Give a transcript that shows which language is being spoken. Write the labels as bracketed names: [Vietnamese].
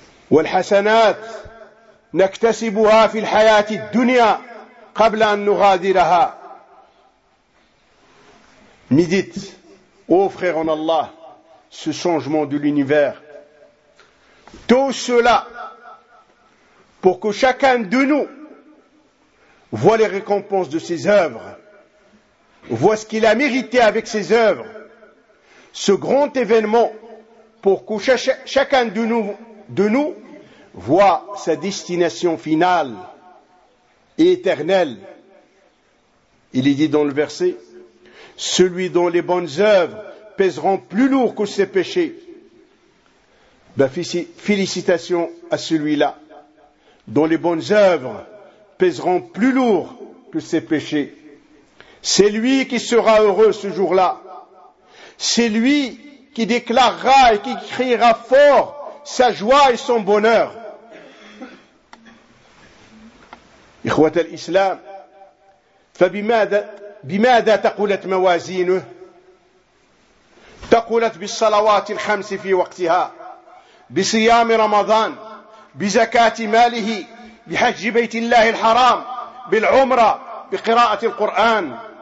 [Arabic] والحسنات نكتسبها في الحياة الدنيا قبل أن نغادرها ميديت او فريغ ان الله [French] ce changement de l'univers tout cela pour que chacun de nous voit les récompenses de ses œuvres, voit ce qu'il a mérité avec ses œuvres. Ce grand événement pour que chacun de nous voit sa destination finale et éternelle. Il est dit dans le verset, celui dont les bonnes œuvres pèseront plus lourd que ses péchés. Ben, félicitations à celui-là dont les bonnes œuvres pèseront plus lourd que ses péchés. C'est lui qui sera heureux ce jour-là. C'est lui qui déclarera et qui criera fort sa joie et son bonheur. [Arabic] Ikhwat al-Islam, فبماذا تقولت موازينه تقولت بالصلوات الخمس في وقتها بصيام رمضان بزكاة ماله بحج بيت الله الحرام بالعمرة بقراءة القرآن